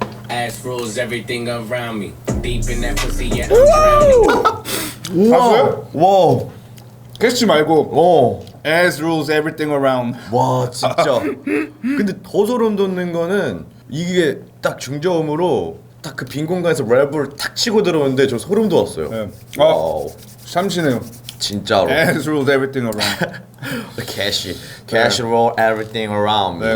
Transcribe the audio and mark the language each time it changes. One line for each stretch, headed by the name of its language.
English: Ass rules everything around me. Deep in that pussy, yeah, I'm drowning.
Korean: 봤어요? 와우. 캐치 말고
English: As rules everything around.
Korean: 와 진짜. 근데 더 소름 돋는 거는 이게 딱 중저음으로 딱 그 빈 공간에서 랩을 탁 치고 들어오는데 저 소름 돋았어요. 네. 와우. 참신해요. 진짜로.
English: As rules everything around. Cash roll everything around me.